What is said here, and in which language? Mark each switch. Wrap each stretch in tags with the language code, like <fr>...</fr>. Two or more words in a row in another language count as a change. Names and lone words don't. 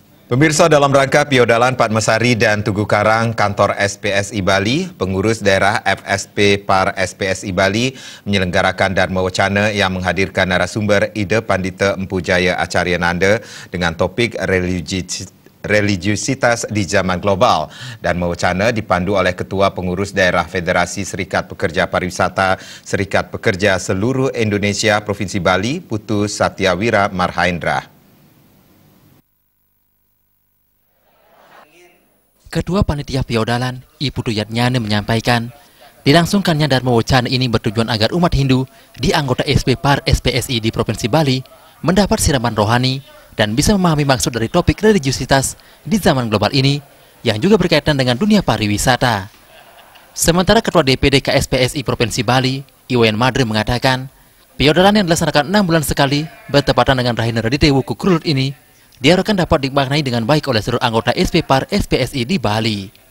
<id>Pemirsa, dalam rangka Piodalan Padmasari dan Tugu Karang, kantor SPSI Bali, pengurus daerah FSP Par SPSI Bali menyelenggarakan Dharma Wacana yang menghadirkan narasumber Ida Pandita Empu Jaya Acharya Nanda dengan topik religiusitas di zaman global. Dharma Wacana dipandu oleh Ketua Pengurus Daerah Federasi Serikat Pekerja Pariwisata Serikat Pekerja Seluruh Indonesia Provinsi Bali, Putu Satyawira Marhaendra. Ketua Panitia Piodalan, Ibu Duyatnyane menyampaikan, dilangsungkannya Dharma Wacana ini bertujuan agar umat Hindu di anggota SP Par SPSI di Provinsi Bali mendapat siraman rohani dan bisa memahami maksud dari topik religiusitas di zaman global ini yang juga berkaitan dengan dunia pariwisata. Sementara Ketua DPD KSPSI Provinsi Bali, Iwayan Madre mengatakan, Piodalan yang dilaksanakan 6 bulan sekali bertepatan dengan Rahina Raditewu Kukurulut ini diharapkan dapat dimaknai dengan baik oleh seluruh anggota SP Par SPSI di Bali.</id>